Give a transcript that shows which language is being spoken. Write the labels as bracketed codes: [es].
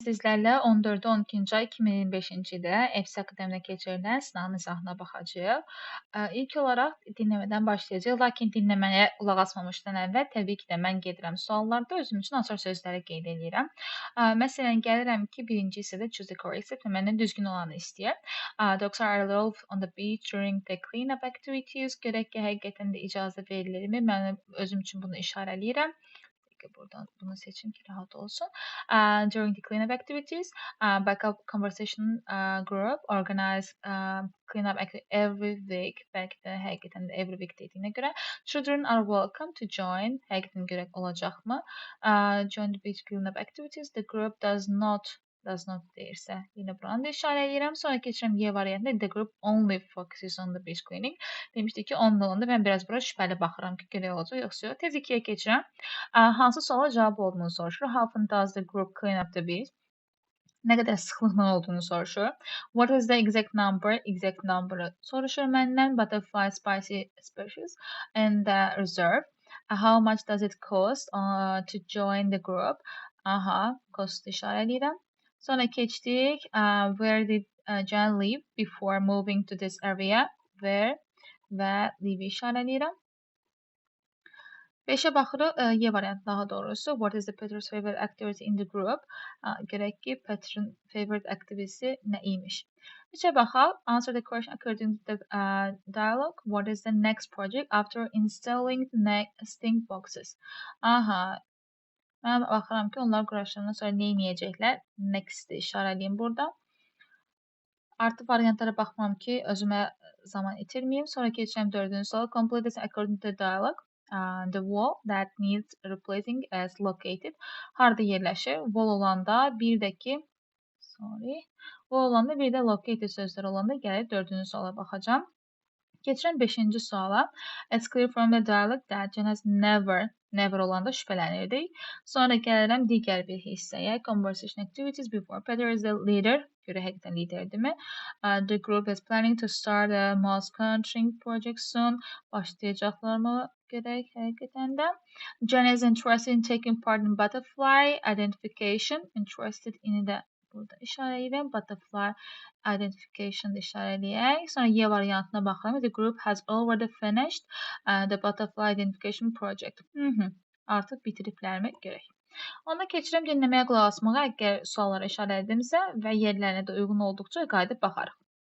[az] Sizlərlə 14-12-ci ay 2025-ci ildə EFSA Akademiyada keçirilən sınağın izahına baxacağıq. İlk olaraq dinləmədən başlayacağıq, lakin dinləməyə qulaq asmamışdan əvvəl təbii ki də mən gedirəm suallarda özüm üçün açar sözləri qeyd edirəm. Məsələn, gəlirəm ki, birinci hissədə [en] choose the correct step [az] və məndən düzgün olanı istəyir. [en] Dogs are allowed on the beach during the cleanup activities. [az] Görək ki, həqiqətən də icazə verilirmi? Mən özüm üçün bunu işarələyirəm. Buradan bunu seçim ki rahat olsun. [en] During the cleanup activities, backup conversation group organize cleanup every week. [az] Belki de həqiqətən də every week dediyinə görə. [en] Children are welcome to join. [az] Həqiqətən görək olacaqmı? [en] Join the beach cleanup activities. The group does not [az] deyirsə, yine buranı da işarələyirəm. Sonra keçirəm Y variantında. [en] The group only focuses on the beach cleaning. [az] Demişdik ki, onunla onda mən biraz bura şübhəli baxıram ki, görək olacaq, yoxsa yox. Tez 2-yə keçirəm. Hansı suala cavab olduğunu soruşur. [en] How often does the group clean up the beach? [az] Nə qədər sıxlıqla olduğunu soruşur. [en] What is the exact number? [az] Exact number'ı soruşur məndən. [en] Butterfly spicy species and the reserve. How much does it cost to join the group? [az] Cost işarələyirəm. Sonra keçdik. [en] Where did Jan live before moving to this area? [az] Where və live işarələyirəm. 5'e baxırıq. Y variantı daha doğrusu. [en] What is the Peter's favorite activity in the group? [az] Görək ki, Peter'ın favorite activity nə imiş? 3'e baxaq. [en] Answer the question according to the dialogue. What is the next project after installing nesting boxes? [az] Mən baxıram ki, onlar quraşdırandan sonra nə edəcəklər? Next işarəliyim burada. Artı variantlara baxmam ki, özümə zaman itirməyim. Sonra keçirəm 4-cü suala. [en] Complete this according to the dialogue. The wall that needs replacing is located. [az] Harda yerləşir? Wall olanda bir də ki, wall olanda bir də located sözləri olanda gəlir 4-cü suala baxacağam. Keçirəm 5-ci suala. [en] It's clear from the dialogue that Jen has never [az] olanda şübhələnirdik. Sonra gəlirəm digər bir hissəyə. [en] Conversation activities before Peter is the leader. [az] Görə həqiqətən liderdirmi? [en] The group is planning to start a mouse countering project soon. [az] Başlayacaqlarmı görək həqiqətən də. [en] Jen is interested in taking part in butterfly identification. [az] Interested in the burada işarələyirəm. Butterfly identification işarələyək. Sonra Y variantına baxıram. [en] The group has already finished the butterfly identification project. [az] Artıq bitiriblərmi görək. Onda keçirəm dinləməyə qulaq asmağa. Əgər suallara işarələdimsə və yerlərinə də uyğun olduqca qayıdıb baxarıq.